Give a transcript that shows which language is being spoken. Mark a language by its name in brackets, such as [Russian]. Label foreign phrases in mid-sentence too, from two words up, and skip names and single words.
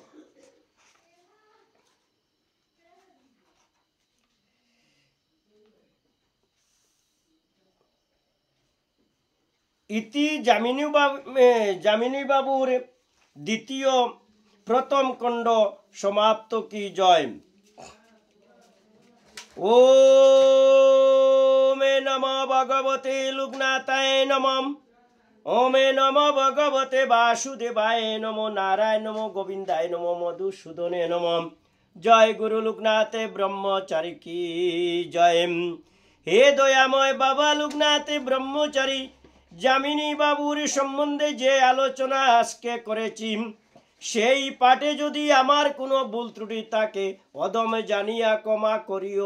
[Bangla] ইতি যামিনী বাবুর দ্বিতীয় প্রথম খণ্ড সমাপ্ত। কি জয়। [Sanskrit] ওমে নমঃ ভগবতে লোকনাথায় নমঃ। ওমে নমঃ ভগবতে বাসুদেবায় নমঃ। নারায়ণ নমঃ গোবিন্দায় নমঃ মধুসূদনে নমঃ। [Bangla] জয় গুরু লোকনাথ ব্রহ্মচারী কি জয়। হে দয়াময় বাবা লোকনাথ ব্রহ্মচারী, যামিনী বাবুর সম্বন্ধে যে আলোচনা আজকে করেছি, সেই পাঠে যদি আমার কোনো ভুল ত্রুটি থাকে, অদমে জানিয়া ক্ষমা করিও।